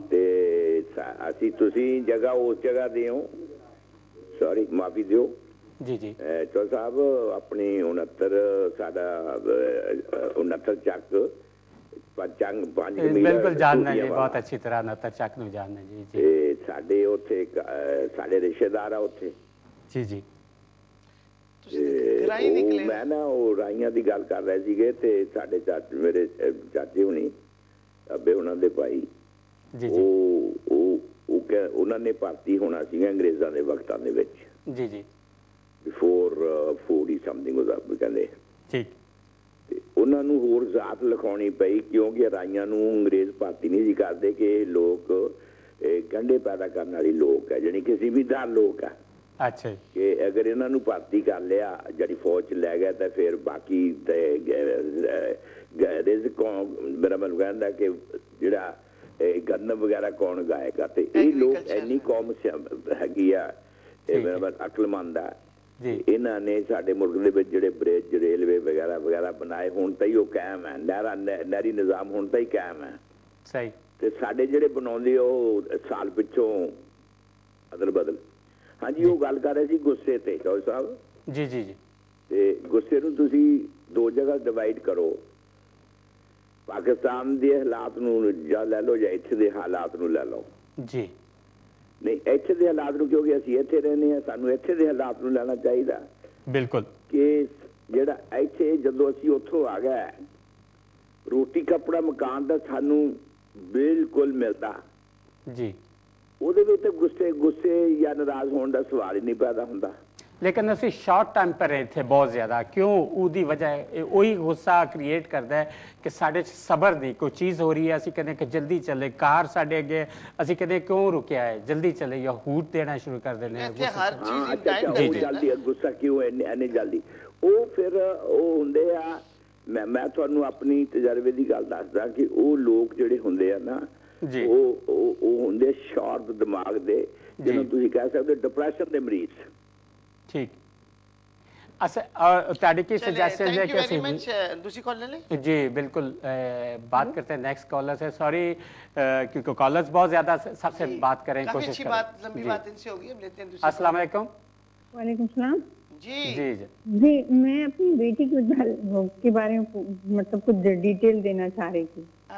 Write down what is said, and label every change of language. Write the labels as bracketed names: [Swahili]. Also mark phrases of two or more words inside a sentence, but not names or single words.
[Punjabi] تے اسی تسی جگہ اس جگہ دیو، سوری معافی دیو. جی جی. چو صاحب اپنی 69 چک بالکل جاننا جی، بہت اچھی طرح 69 چک نو جاننا جی. جی ساڈے اوتھے ساڈے رشتے دار آ اوتھے. جی جی. میں نا وہ رائیاں دی گل کر رہے سیگے تے ساڈے میرے چاچے ہونی ابے انہاں دے بھائی انہاں نے بھرتی ہونا سیگا انگریزاں دے وقتاں دے وچ. جی جی. [English] before 40 something کہندے. [Urdu] ٹھیک. [Punjabi] انہاں نوں ہور ذات لکھاونی پئی کیونکہ رائیاں نوں انگریز بھرتی نہیں سی کردے کہ لوگ گنڈے پیدا کرنے والی لوگ ہے، یعنی کہ زمیندار لوگ ہے. [Urdu] اچھا. کہ اگر انہوں نے بھرتی کر لیا جڑی فوج لے گیا تو پھر باقی رزق میرا من کہندا کہ جڑا گندم وغیرہ کون گائے گا. تو یہ لوگ اینی قوم ہیگی آ میرا من عقل مند ہے. انہوں نے سارے ملک کے جڑے برج ریلوے وغیرہ وغیرہ بنائے ہوں تو وہ قائم ہے، نہری نظام ہوں تو ہی قائم ہے. صحیح. [Punjabi] ਤੇ ਸਾਡੇ ਜਿਹੜੇ ਬਣਾਉਂਦੇ ਉਹ ਸਾਲ ਪਿੱਛੋਂ ਅਦਲ ਬਦਲ। ਹਾਂਜੀ, ਉਹ ਗੱਲ ਕਰ ਰਹੇ ਸੀ ਗੁੱਸੇ ਤੇ ਚੌਧਰੀ ਸਾਹਿਬ। ਜੀ ਜੀ ਜੀ। ਤੇ ਗੁੱਸੇ ਨੂੰ ਤੁਸੀਂ ਦੋ ਜਗ੍ਹਾ ਡਿਵਾਈਡ ਕਰੋ, ਪਾਕਿਸਤਾਨ ਦੇ ਹਾਲਾਤ ਨੂੰ ਜਾਂ ਲੈ ਲਓ ਜਾਂ ਇੱਥੇ ਦੇ ਹਾਲਾਤ ਨੂੰ ਲੈ ਲਓ। ਜੀ ਨਹੀਂ, ਇੱਥੇ ਦੇ ਹਾਲਾਤ ਨੂੰ, ਕਿਉਂਕਿ ਅਸੀਂ ਇੱਥੇ ਰਹਿੰਦੇ ਹਾਂ, ਸਾਨੂੰ ਇੱਥੇ ਦੇ ਹਾਲਾਤ ਨੂੰ ਲੈਣਾ ਚਾਹੀਦਾ। ਬਿਲਕੁਲ। ਕਿ ਜਿਹੜਾ ਇੱਥੇ ਜਦੋਂ ਅਸੀਂ ਉੱਥੋਂ ਆ ਗਏ, ਰੋਟੀ ਕੱਪੜਾ ਮਕਾਨ ਦਾ ਸਾਨੂੰ ਬਿਲਕੁਲ ਮਿਲਦਾ ਜੀ, ਉਹਦੇ ਵਿੱਚ ਗੁੱਸੇ ਜਾਂ ਨਾਰਾਜ਼ ਹੋਣ ਦਾ ਸਵਾਲ ਹੀ ਨਹੀਂ ਪੈਦਾ ਹੁੰਦਾ। लेकिन ਅਸੀਂ [English] short time [Punjabi] ਪਰ ਰਹੇ [Urdu] تھے بہت زیادہ، کیوں [Punjabi] ਉਹਦੀ ਵਜ੍ਹਾ ਉਹੀ ਗੁੱਸਾ ਕ੍ਰੀਏਟ ਕਰਦਾ ਹੈ ਕਿ ਸਾਡੇ 'ਚ ਸਬਰ ਨਹੀਂ। ਕੋਈ ਚੀਜ਼ ਹੋ ਰਹੀ ਹੈ, ਅਸੀਂ ਕਹਿੰਦੇ ਕਿ ਜਲਦੀ ਚੱਲੇ, ਕਾਰ ਸਾਡੇ ਅੱਗੇ, ਅਸੀਂ ਕਹਿੰਦੇ ਕਿਉਂ ਰੁਕਿਆ ਹੈ, ਜਲਦੀ ਚੱਲੇ, ਜਾਂ ਹੂਟ ਦੇਣਾ ਸ਼ੁਰੂ ਕਰ ਦਿੰਦੇ हैं। ਹਰ ਚੀਜ਼ [English] in time [Punjabi] ਜਲਦੀ ਗੁੱਸਾ ਕਿਉਂ ਇੰਨੀ ਜਲਦੀ? ਉਹ ਫਿਰ ਉਹ ਹੁੰਦੇ ਆ, ਮੈਂ ਤੁਹਾਨੂੰ ਆਪਣੀ ਤਜਰਬੇ ਦੀ ਗੱਲ ਦੱਸਦਾ ਕਿ ਉਹ ਲੋਕ ਜਿਹੜੇ ਹੁੰਦੇ ਆ ਨਾ, ਉਹ ਹੁੰਦੇ ਸ਼ਾਰਪ ਦਿਮਾਗ ਦੇ, ਜਿਹਨੂੰ ਤੁਸੀਂ ਕਹਿ ਸਕਦੇ ਡਿਪਰੈਸ਼ਨ ਦੇ ਮਰੀਜ਼। ठीक। ਤੁਹਾਡੀ ਕੀ ਸਜੈਸ਼ਨ [Urdu] ہے کہ دوسری کال لے لیں? جی بالکل، بات کرتے ہیں [English] next caller [Urdu] سے۔ سوری کیونکہ کالرز بہت زیادہ سب سے بات کریں، کوشش کریں. لمبی بات ان سے ہوگی، ہم لیتے ہیں دوسری. [Arabic] السلام علیکم. وعلیکم السلام. [Urdu] जी जी جی، میں اپنی بیٹی کے بارے میں مطلب کچھ ڈیٹیل دینا چاہ رہی تھی.